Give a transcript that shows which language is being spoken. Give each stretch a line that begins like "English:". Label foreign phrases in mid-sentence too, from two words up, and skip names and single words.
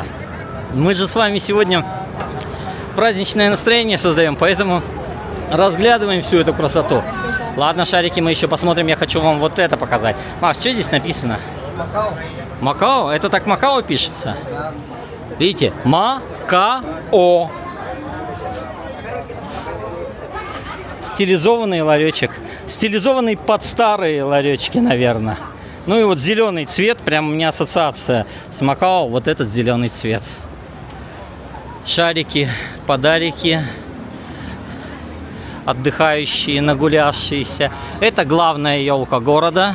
Russian: Мы же с вами сегодня праздничное настроение создаем, поэтому разглядываем всю эту красоту. Ладно, шарики, мы еще посмотрим. Я хочу вам вот это показать. Макс, что здесь написано? Макао. Макао? Это так Макао пишется? Да. Видите? Макао. Стилизованный ларечек. Стилизованный под старые ларечки, наверное. Ну и вот зеленый цвет, прям у меня ассоциация с Макао, вот этот зеленый цвет. Шарики, подарики, отдыхающие, нагулявшиеся. Это главная елка города.